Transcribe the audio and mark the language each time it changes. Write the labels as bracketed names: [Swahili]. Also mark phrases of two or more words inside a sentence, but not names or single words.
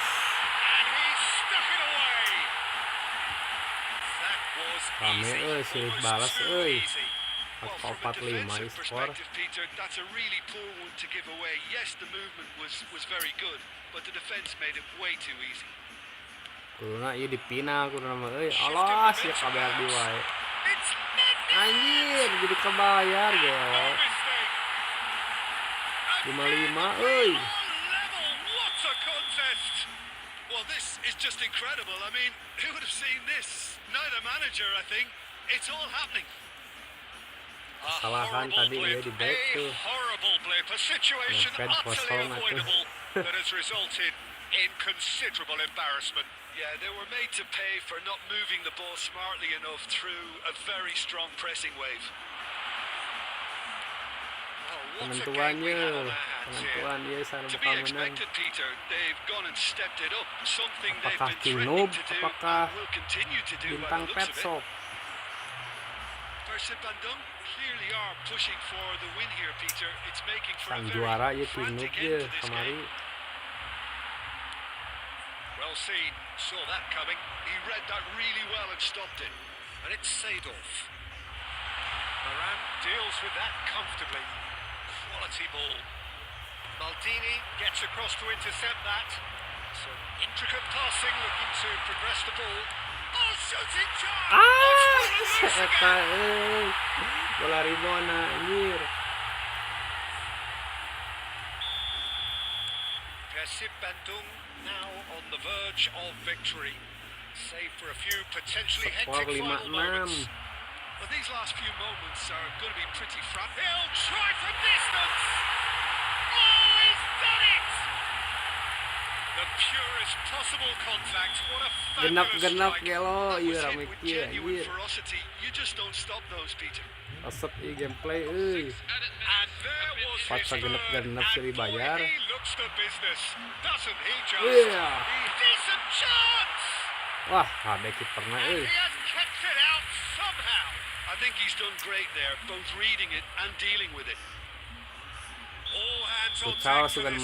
[English] And he stuck it away. That was [Sundanese] Rame, [English] easy. [Sundanese] silih [English] Almost [Sundanese] balas, [English] too easy. easy. Well, from a 45 Defensive [Sundanese] skor. [English] perspective, Peter, that's a really poor one to give away. Yes, the movement was very good, but the defense made it way too easy. [Sundanese] Kuduna ieu dipinang kuduna mah euy. Alas ya kabayar di wae. [English] It's Mendy. [Sundanese] Anjir, jadi kebayar [English] No [Sundanese] gelo. [English] mistake. [Sundanese] 55 euy. [English] Level. What a contest. Well, this is just incredible. I mean, who would have seen this? Neither manager, I think. It's all happening. A [Indonesian] Kesalahan [English] horrible [Indonesian] tadi [English] blip. [Indonesian] dia di back [English] A [Sundanese] tuh. [English] horrible blip. A situation [Sundanese] Fred [English] utterly [Sundanese] kosong atuh. [English] avoidable that has resulted in considerable embarrassment. Yeah, they were made to pay for not moving the ball smartly enough through a very strong pressing wave. Oh, what a game we [Indonesian] Penentuannya, [English] have on our hands here. [Indonesian] penentuan dia sana [English] To be [Indonesian] bakal menang. [English] expected, Peter. They've gone and stepped it up. Something they've [Indonesian] Apakah [English] been [Indonesian] King [English] threatening [Indonesian] Noob, [English] to do [Indonesian] apakah [English] and will continue to do by [Indonesian] Bintang [English] the looks of it. [Indonesian] Petsop. [English] Persib Bandung clearly are pushing for the win here, Peter. It's making for [Indonesian] Sang [English] a [Indonesian] juara [English] very [Indonesian] ya King Noob [English] frantic [Indonesian] dia [English] end to this [Indonesian] kemari. [English] game. Well seen, saw that coming. He read that really well and stopped it. And it's Seedorf. Moran deals with that comfortably. Quality ball. Maldini gets across to intercept that. Some intricate passing, looking to progress the ball. Oh, shooting chance! [Sundanese] Ah, eta euy. Bola ribona anjir. [English] Persib Bandung now on the verge of victory. Save for a few potentially [Indonesian] Skor [English] hectic final [Indonesian] 5-6. [English] moments. But these last few moments are going to be pretty frantic. He'll try from distance. Oh, he's done it! The purest possible contact. What a fabulous [Sundanese] Genap-genap [English] strike. [Sundanese] gelo [English] That [Sundanese] ieu [English] was [Sundanese] rame [English] hit with [Sundanese] kieu [English] genuine [Sundanese] anjir. [English] ferocity. You just don't stop those, Peter. [Sundanese] Resep ieu gameplay euy. [English] Added And minutes there have been was [Sundanese] Pas [English] his [Sundanese] segenep-genep [English] third. [Sundanese] seri [English] And boy, [Sundanese] bayar. [English] he looks the business. Doesn't he just? [Sundanese] Iya. [English] Decent chance! [Indonesian] Wah, ada kiperna [English] And [Sundanese] euy. [English] he has kept it out somehow. I think he's done great there, both reading it and dealing with it. All hands on [Sundanese] Futsal [English] deck for [Sundanese] sugan